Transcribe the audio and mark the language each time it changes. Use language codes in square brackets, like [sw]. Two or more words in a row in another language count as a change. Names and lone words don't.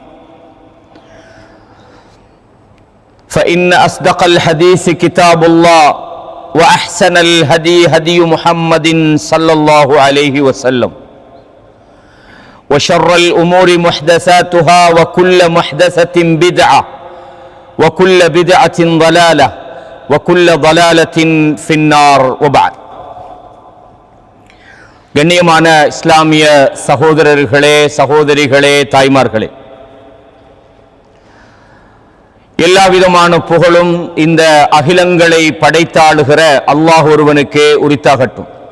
[ar] فإن أصدق الحديث كتاب الله وأحسن الهدي هدي محمد صلى الله عليه وسلم وشر الأمور محدثاتها وكل محدثة بدعة وكل بدعة ضلالة وكل ضلالة في النار. وبعد. [ta] கண்ணியமான இஸ்லாமிய சகோதரர்களே, சகோதரிகளே, தாய்மார்களே, எல்லா விதமான புகழும் இந்த அகிலங்களை படைத்தாளுகிற அல்லாஹ் ஒருவனுக்கே உரித்தாகட்டும்.